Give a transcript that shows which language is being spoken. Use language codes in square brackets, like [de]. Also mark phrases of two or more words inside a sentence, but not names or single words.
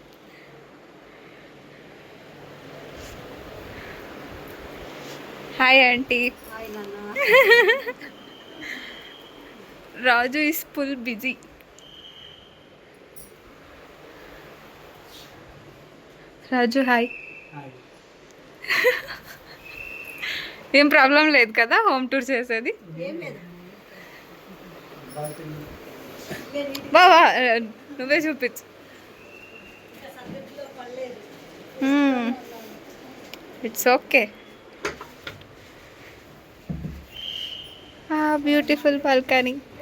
[en] Hi aunty. Raju is full busy. Raju hi. [te] ఏం ప్రాబ్లం లేదు కదా [en] home tour [te] చేసేది. బావా నువ్వే చూపించు. [en] It's okay. Beautiful balcony.